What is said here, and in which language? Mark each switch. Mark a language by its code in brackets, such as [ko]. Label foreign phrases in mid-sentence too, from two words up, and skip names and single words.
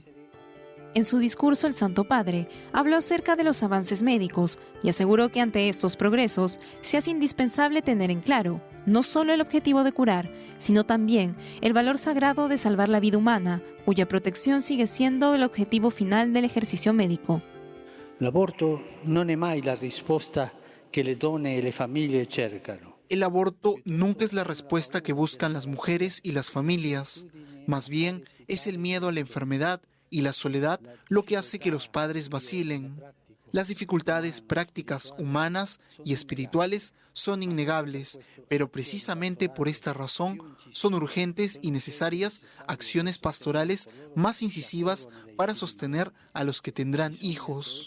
[es] En su discurso, el Santo Padre habló acerca de los avances médicos y aseguró que ante estos progresos se hace indispensable tener en claro no solo el objetivo de curar, sino también el valor sagrado de salvar la vida humana, cuya protección sigue siendo el objetivo final del ejercicio médico. [it] L'aborto non è mai la risposta che le donne e le famiglie cercano. [es] El aborto nunca es la respuesta que buscan las mujeres y las familias. Más bien, es el miedo a la enfermedad y la soledad lo que hace que los padres vacilen. Las dificultades prácticas, humanas y espirituales son innegables, pero precisamente por esta razón son urgentes y necesarias acciones pastorales más incisivas para sostener a los que tendrán hijos.